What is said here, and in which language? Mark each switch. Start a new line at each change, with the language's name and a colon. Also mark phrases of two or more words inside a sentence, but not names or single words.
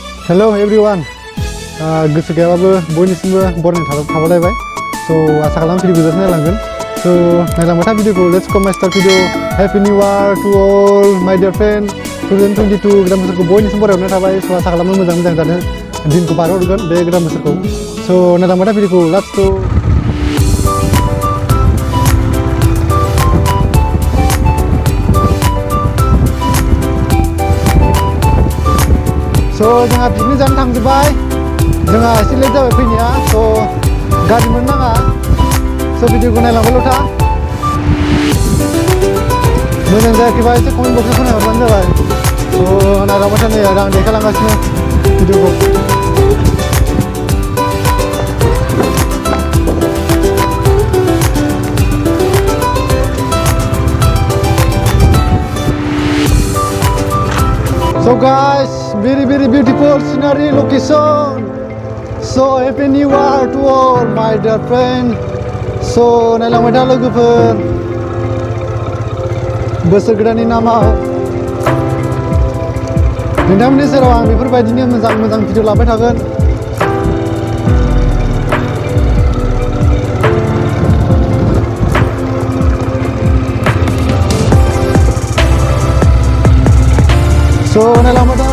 English: Hello everyone.
Bodo: गोसो गैयाबाबो बयनिसिमबो बरायनाय थाबालायबाय. So आसा खालामो भिडिअ जोबजासिम नायलांगोन. So नायलांबाय था भिडिअखौ.
English: Let's go my start video. Happy New Year to all my dear friend.
Bodo: 2022 गोदान बोसोरखौ बयनिसिम बरायहरनाय थाबाय. So आसा खालामो मोजां जानो दिनखौ बारहोहरगोन बे गोदान बोसोरखौ. So नायलांबाय था भिडिअखौ.
English: Let's go.
Bodo: So जोंहा पिकनिक जानो थांजोब्बाय. जोंहा एसे लेट जाबाय फैनाया. So गारि मोननो नाङा. So भिडिअखौ नायलांबायल' था. मोजां जायाखैबा एसे
English: comment boxआव
Bodo: खोनाहरबानो जाबाय. So नायलांबाय था नै आं देखायलांगासिनो भिडिअखौ.
English: So guys, very beautiful scenery location. So happy new year to all my dear friend.
Bodo: So नायलांबाय था लोगोफोर बोसोर गोदाननि नामाव नोंथांमोननि सेराव आं बेफोरबायदिनो मोजां भिडिअ लाबाय थागोन. So नायलांबाय था.